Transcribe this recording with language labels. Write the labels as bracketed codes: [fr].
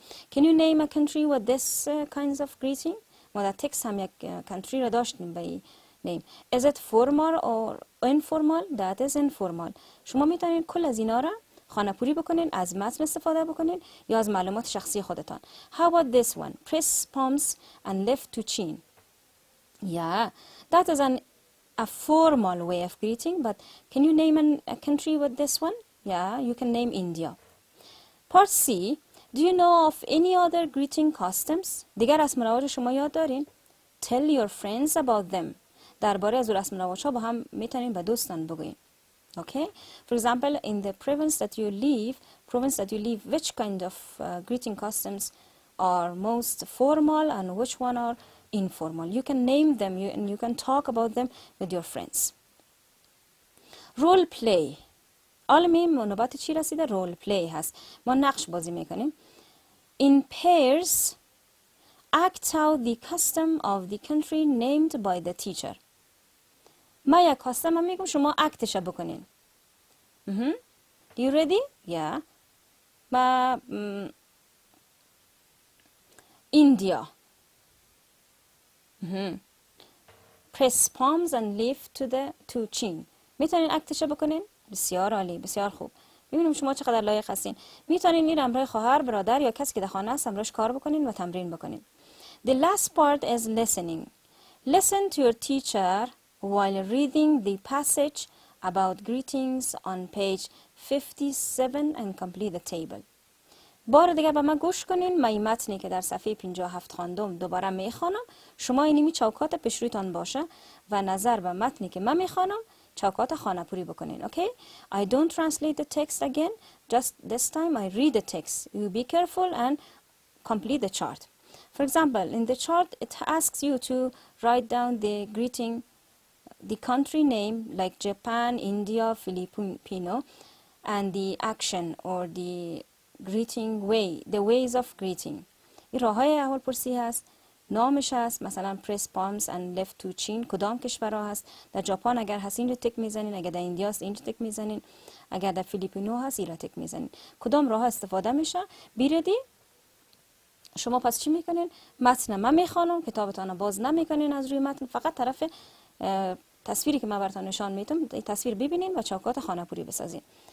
[en] Can you name a country with this kinds of greeting? [fa] ما در تکس هم یک country را داشتیم به name. [en] Is it formal or informal? That is informal. [fa] شما میتونید کل از اینا را خانه‌پوری بکنین، از متن استفاده بکنین یا از معلومات شخصی خودتان. [en] How about this one? Press palms and lift to chin. Yeah, that is a formal way of greeting, but can you name a country with this one? Yeah, you can name India. Part C, do you know of any other greeting customs? [fa] دیگر رسم و رواج شما یاد دارین؟ [en] Tell your friends about them. [fa] درباره از رسم و رواج ها با هم میتونین به دوستان بگوین. [en] Okay? For example, in the province that you live, which kind of greeting customs are most formal and which one are informal? You can name them and you can talk about them with your friends. Role play. [fa] عالمیم نوبت چی رسیده؟ رول پلی هست. ما نقش بازی میکنیم. [en] In pairs, act out the custom of the country named by the teacher. [fa] ما یک کاستم میگم شما اکتش بکنین. [en] You ready? Yeah. ما India. Press palms and lift to chin. [fa] میتونین اکتش بکنین؟ بسیار عالی، بسیار خوب. ببینیم شما چقدر لایق هستین. میتونین این همراه خواهر، برادر یا کسی که در خانه است همراهش کار بکنین و تمرین بکنین. [en] The last part is listening. Listen to your teacher while reading the passage about greetings on page 57 and complete the table. [fa] بار دیگه به من گوش کنین. من این متنی که در صفحه 57 خواندم دوباره میخوانم. شما اینمی چوکات پیش رویتان باشه و نظر به متنی که من میخوانم چوکات خانه‌پوری بکنین. [en] Okay? I don't translate the text again. Just this time I read the text. You be careful and complete the chart. For example, in the chart it asks you to write down the greeting, the country name like Japan, India, Filipino, and the action or the greeting way, the ways of greeting. [fa] این راههای احوالپرسی هست. نامش هست، مثلا [en] press palms and left to chin. [fa] کدام کشورها هست؟ در ژاپن اگر هست این رو تک میزنین، اگر در ایندیا هست این رو تک میزنین، اگر در فیلیپینو هست این رو تک میزنین. کدام راه استفاده میشه؟ بیردی شما پس چی میکنین؟ متن من میخوانم، کتابتان رو باز نمیکنین از روی متن، فقط طرف تصویری که من براتون نشان میدم این تصویر ببینین و چوکات خانه‌پوری بسازین.